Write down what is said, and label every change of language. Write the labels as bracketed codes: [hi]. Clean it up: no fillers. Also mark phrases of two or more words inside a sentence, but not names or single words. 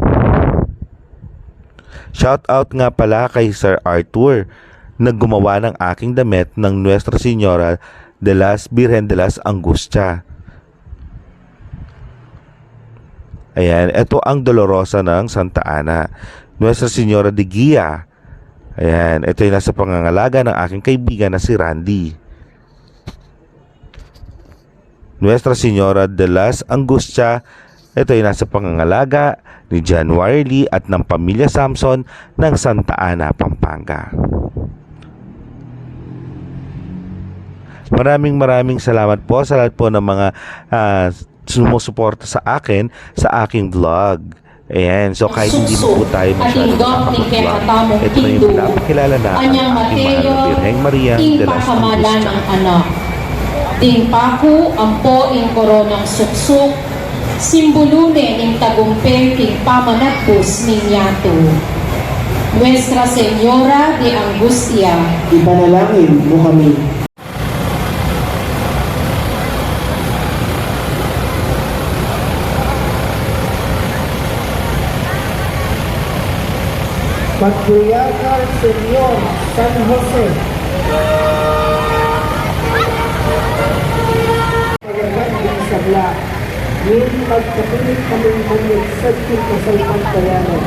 [tl] Shout out nga pala kay Sir Arthur na gumawa ng aking damit ng Nuestra Señora de las Virgen de las Angustia. Ayan, ito ang Dolorosa ng Santa Ana. Nuestra Señora de Guia. Ayan, ito yung nasa pangangalaga ng aking kaibigan na si Randy. Nuestra Señora de las Angustia. Ito ay nasa pangangalaga ni January Lee at ng pamilya Samson ng Santa Ana, Pampanga. Maraming salamat po sa lahat po ng mga sumusuporta sa akin sa aking vlog. Ayan, so kahit hindi mo po tayo masyadong nakakapag-vlog, ito na yung pinapakilala na ang aking mahal na Birheng Maria de las Angustia. Anak. [pam] Ting paku ampo ing koronang suksuk, simbolune ing tagumpeng king pamanatpus ninyato. [tl] Nuestra Señora de Angustia, ipanalangin mo kami. [pam] Patriarcal Señor San Jose, magagandang sabla, ngayon magkapilit kaming manyagsad kong kasalpantayanan.